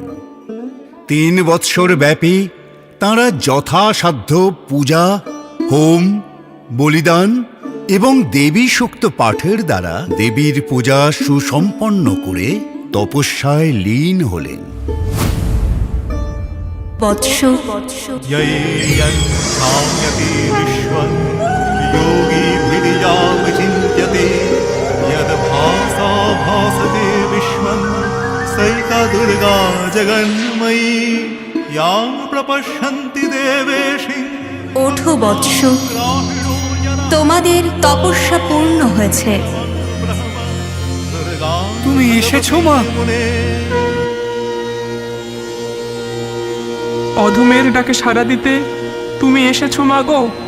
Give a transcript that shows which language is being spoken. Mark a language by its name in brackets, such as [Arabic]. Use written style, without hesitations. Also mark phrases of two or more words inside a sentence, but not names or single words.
[Bangla] 3 বৎসর ব্যাপী তাঁরা যথাসাধ্য পূজা, হোম, বলিদান এবং দেবী সূক্ত পাঠের দ্বারা দেবীর পূজা সুসম্পন্ন করে তপস্যায় লীন হলেন। বৎস [Sanskrit] यैयन्नाम्यपि विश्वं योगिभिर्यामचिन्त्यते यद्भासा भासते विश्वं सैका दुर्गा जगन्मयी यां प्रपश्यन्ति देवेशि। [Bangla] ওঠো বৎস, তোমাদের তপস্যা পূর্ণ হয়েছে। তুমি এসেছো মা? অধমের ডাকে সাড়া দিতে তুমি এসেছো মা গো।